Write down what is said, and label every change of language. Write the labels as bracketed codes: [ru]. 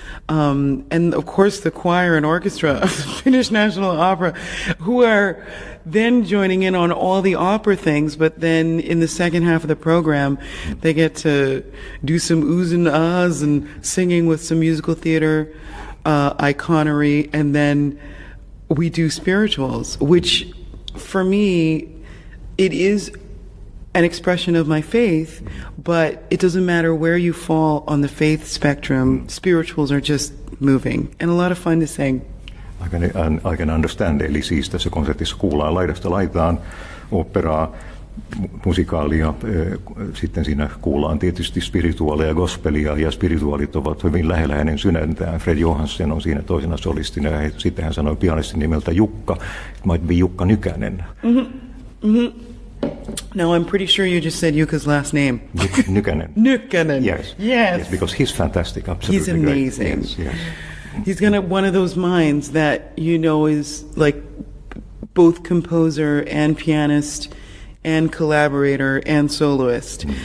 [en] And of course the choir and orchestra of the Finnish National Opera, who are then joining in on all the opera things, but then in the second half of the program, they get to do some oohs and ahs and singing with some musical theater iconery, and then we do spirituals, which for me, it is an expression of my faith, but it doesn't matter where you fall on the faith spectrum, spirituals are just moving and a lot of fun to sing. I can understand. [fi] Eli siis tässä konsertissa kuullaan laidasta laitaan operaa, musikaalia, sitten siinä kuullaan tietysti spirituaalia ja gospelia, ja spirituaalit ovat hyvin lähellä hänen sydäntään. Fred Johansen on siinä toisena solistina, ja sitten hän sanoi pianistin nimeltä Jukka, [en] it might be Jukka Nykänen. Mm-hmm. Mm-hmm. No, I'm pretty sure you just said Jukka's last name. Nykänen. Nykänen. Yes. Yes. Yes, because he's fantastic, absolutely. He's amazing. Yes, yes. He's got one of those minds that, you know, is like both composer and pianist and collaborator and soloist.